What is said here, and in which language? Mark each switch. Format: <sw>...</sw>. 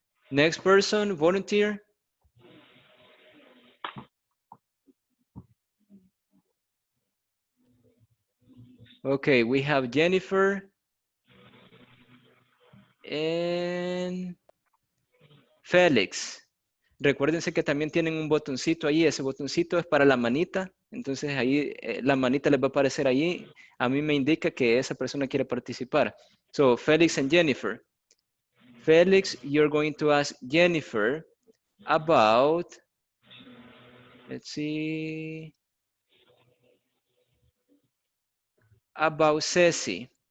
<en>Next person, volunteer. Okay, we have Jennifer and Félix.</en> <es>Recuérdense que también tienen un botoncito ahí, ese botoncito es para la manita, entonces ahí la manita les va a aparecer ahí, a mí me indica que esa persona quiere participar.</es> <en>So, Felix and Jennifer. Felix, you're going to ask Jennifer about, let's see, about Ceci.</en>